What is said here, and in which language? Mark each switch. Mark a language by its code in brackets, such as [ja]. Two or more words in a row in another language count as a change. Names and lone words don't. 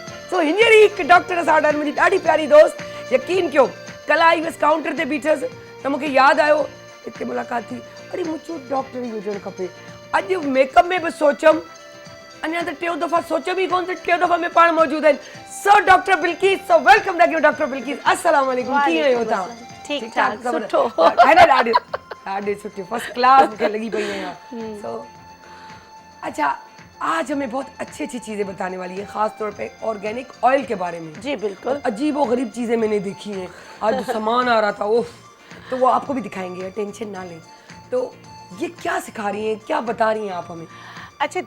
[sd] सो हींअर ई हिकु डॉक्टर सां गॾु मुंहिंजी ॾाढी प्यारी दोस्त, यकीन कयो कल्ह आई हुअसि काउंटर ते बीठसि त मूंखे यादि आयो, हिते मुलाक़ात थी, अरे मुंहिंजो डॉक्टर ई हुजणु खपे। अॼु मेकअप में बि सोचियमि, अञा त टियों दफ़ा सोचियमि ई कोन, त टियों दफ़ा में पाण मौजूदु आहिनि। [en] So Doctor Bilkis, so welcome that you Doctor Bilkis. [ar] السلام عليكم, [sd] कीअं आहियो तव्हां? ठीक ठाक, ज़बरदस्त। सुठो। [ur] ہے نا, [sd] ॾाढे सुठे, [en] first class [sd] मूंखे लगी पई आहियां। [ur] سو اچھا، آج ہمیں بہت اچھی اچھی چیزیں بتانے والی ہے، خاص طور پہ [en] organic oil [ur] کے بارے میں. جی بالکل. عجیب اور غریب چیزیں میں نے دیکھی ہیں۔ آج جو سامان آ رہا تھا، اف، تو وہ آپ کو بھی دکھائیں گے، ٹینشن نہ لیں. تو یہ کیا سکھا رہی ہیں، کیا بتا رہی ہیں آپ ہمیں?